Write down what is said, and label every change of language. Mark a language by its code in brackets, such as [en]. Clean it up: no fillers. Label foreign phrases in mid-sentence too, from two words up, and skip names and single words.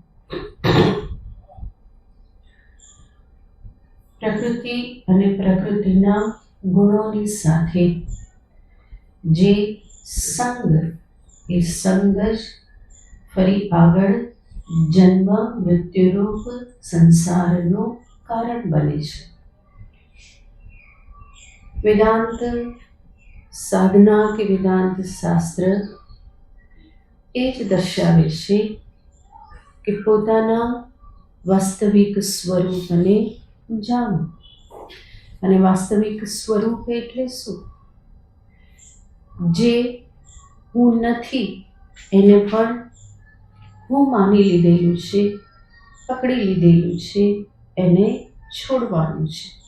[gu] પ્રકૃતિ અને પ્રકૃતિના ગુણોની સાથે જે સંગ, એ સંગ જ ફરી આગળ જન્મ મૃત્યુરૂપ સંસારનું કારણ બને છે. વેદાંત સાધના કે વેદાંત શાસ્ત્ર એ જ દર્શાવે છે કે પોતાના વાસ્તવિક સ્વરૂપને જાણો. અને વાસ્તવિક સ્વરૂપ એટલે શું? જે હું નથી એને પણ હું માની લીધેલું છે, પકડી લીધેલું છે, એને છોડવાનું છે.